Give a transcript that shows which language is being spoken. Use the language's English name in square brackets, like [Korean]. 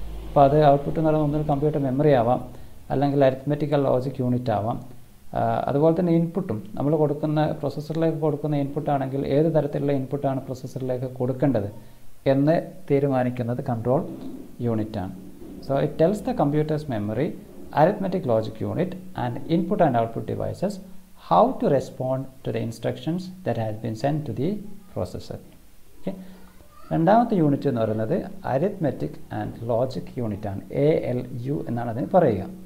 [Malayalam] അപ്പോൾ അത് ഔട്ട്പുട്ട് എന്ന് പറയുന്നത് ഒന്നിൽ കമ്പ്യൂട്ടർ മെമ്മറി ആവാം, അല്ലെങ്കിൽ അരിത്മെറ്റിക്കൽ ലോജിക് യൂണിറ്റ് ആവാം. അതുപോലെ തന്നെ ഇൻപുട്ടും നമ്മൾ കൊടുക്കുന്ന പ്രോസസ്സറിലേക്ക് കൊടുക്കുന്ന ഇൻപുട്ട് ആണെങ്കിൽ ഏത് തരത്തിലുള്ള ഇൻപുട്ടാണ് പ്രോസസ്സറിലേക്ക് കൊടുക്കേണ്ടത് എന്ന് തീരുമാനിക്കുന്നത് കൺട്രോൾ യൂണിറ്റാണ്. [English] So it tells the computer's memory, arithmetic logic unit and input and output devices how to respond to the instructions that has been sent to the processor. Okay. [Malayalam] രണ്ടാമത്തെ യൂണിറ്റ് എന്ന് പറയുന്നത് അരിത്മെറ്റിക് ആൻഡ് ലോജിക് യൂണിറ്റ് ആണ്. ALU എന്നാണ് അതിന് പറയുക.